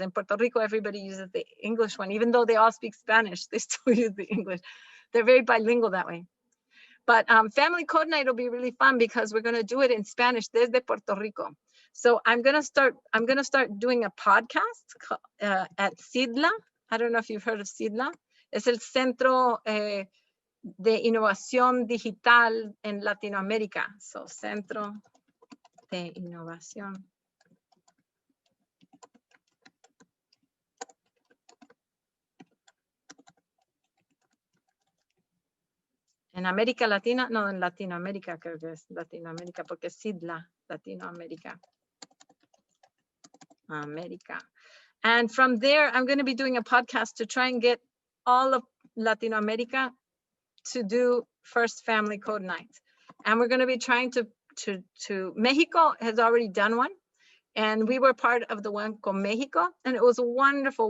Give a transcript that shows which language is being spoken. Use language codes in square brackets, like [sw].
[en] In Puerto Rico, everybody uses the English one. Even though they all speak Spanish, they still use the English. They're very bilingual that way. But Family Code Night will be really fun because we're going to do it in Spanish [es] desde [en] Puerto Rico. So I'm going to start doing a podcast at CIDLA. I don't know if you've heard of CIDLA. [es] Es el Centro de Innovación Digital en Latinoamérica. [en] So [es] Centro de Innovación. En América Latina, no, en Latinoamérica creo que es Latinoamérica, porque es CIDLA, Latinoamérica. [en] America. And from there, I'm going to be doing a podcast to try and get all of Latin America to do first Family Code Night. And we're going to be trying to Mexico has already done one. And we were part of the one [es] con [en] Mexico. And it was wonderful.